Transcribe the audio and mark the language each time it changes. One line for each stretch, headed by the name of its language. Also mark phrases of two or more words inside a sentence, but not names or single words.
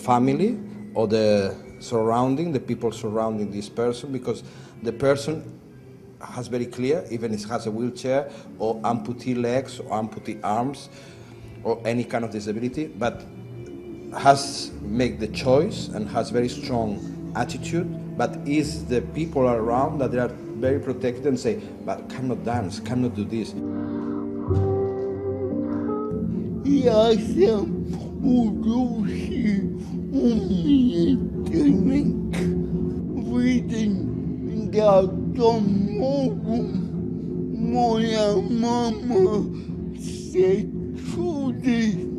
English: family or the people surrounding this person, because the person has very clear, even if he has a wheelchair or amputee legs or amputee arms or any kind of disability, but has make the choice and has very strong attitude, but is the people around that they are very protected and say, but cannot dance, cannot do this.
Croatian: Ja sam u duši umjetnik, vidim da to mogu, moja mama se čudi,